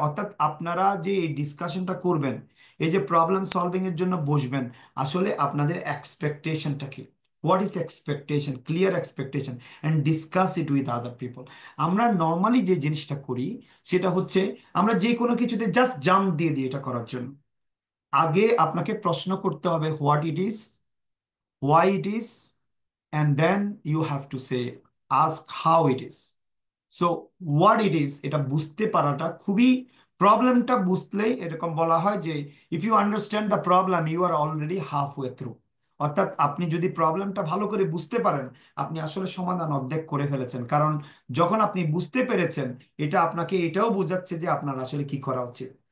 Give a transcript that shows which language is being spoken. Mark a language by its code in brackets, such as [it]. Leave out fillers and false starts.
[bn] অর্থাৎ আপনারা যে এই ডিসকাশনটা করবেন, এই যে প্রবলেম সলভিং এর জন্য বসবেন, আসলে আপনাদের এক্সপেকটেশনটা কি? [en] What is expectation? Clear expectation, and discuss it with other people. [bn] আমরা নর্মালি যে জিনিসটা করি, সেটা হচ্ছে আমরা যে কোনো কিছুতে জাস্ট জাম্প দিয়ে দিই এটা করার জন্য। আগে আপনাকে প্রশ্ন করতে হবে [en] What it is, why it is, and then you have to say, ask how it is. So what it is, [bn] এটা বুঝতে পারাটা খুবই, প্রবলেমটা বুঝলেই এরকম বলা হয় যে [en] If you understand the problem, you are already half way through. [bn] অর্থাৎ আপনি যদি প্রবলেমটা ভালো করে বুঝতে পারেন, আপনি আসলে সমাধান অর্ধেক করে ফেলেছেন। কারণ যখন আপনি বুঝতে পেরেছেন, এটা আপনাকে এটাও বোঝাচ্ছে যে আপনার আসলে কি করা উচিত।